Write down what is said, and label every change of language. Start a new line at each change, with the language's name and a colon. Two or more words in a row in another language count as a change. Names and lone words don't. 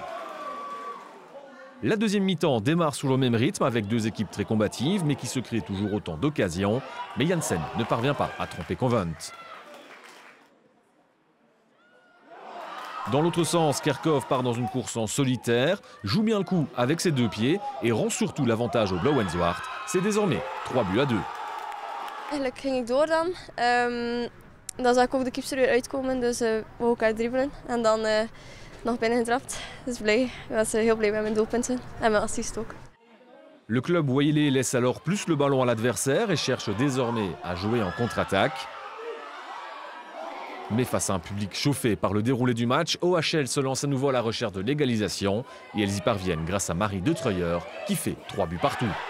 French: La deuxième mi-temps démarre sous le même rythme avec deux équipes très combatives mais qui se créent toujours autant d'occasions. Mais Janssen ne parvient pas à tromper Convent. Dans l'autre sens, Kerkhoff part dans une course en solitaire, joue bien le coup avec ses deux pieds et rend surtout l'avantage au Blauwenzwart. C'est désormais 3-2.
Dutch: Eigenlijk ging ik door dan. Dan zag ik ook de keeper weer uitkomen, dus wou ik haar dribbelen. En dan nog binnen getrapt. Dus blij. Ik was heel blij met mijn doelpunten en mijn assist ook.
French: Le club Boyelé laisse alors plus le ballon à l'adversaire et cherche désormais à jouer en contre-attaque. Mais face à un public chauffé par le déroulé du match, OHL se lance à nouveau à la recherche de l'égalisation et elles y parviennent grâce à Marie Detroyer qui fait 3 buts partout.